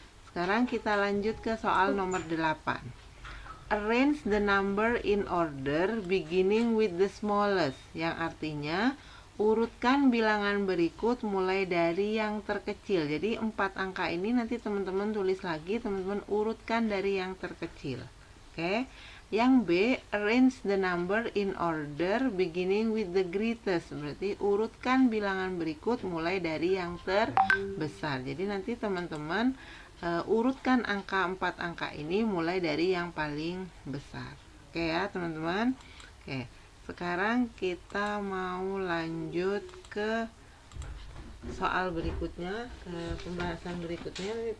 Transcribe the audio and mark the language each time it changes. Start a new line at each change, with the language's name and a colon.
Indonesian: Sekarang kita lanjut ke soal nomor 8.
English: Arrange the number in order beginning with the smallest,
Indonesian: yang artinya urutkan bilangan berikut mulai dari yang terkecil. Jadi 4 angka ini nanti teman-teman tulis lagi, teman-teman urutkan dari yang terkecil. Oke.
English: Yang B, arrange the number in order beginning with the greatest.
Indonesian: Berarti urutkan bilangan berikut mulai dari yang terbesar. Jadi nanti teman-teman urutkan 4 angka ini mulai dari yang paling besar. Oke ya teman-teman. Oke. Sekarang kita mau lanjut ke soal berikutnya, ke pembahasan berikutnya.